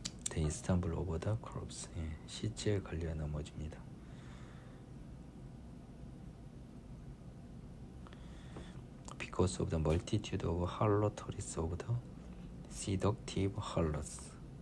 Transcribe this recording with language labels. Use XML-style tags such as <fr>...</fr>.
<en>They stumble over the corpse.</en> <ko>시체에 걸려 넘어집니다.</ko> <en>Because of the multitude of harlots of the seductive harlots.</en>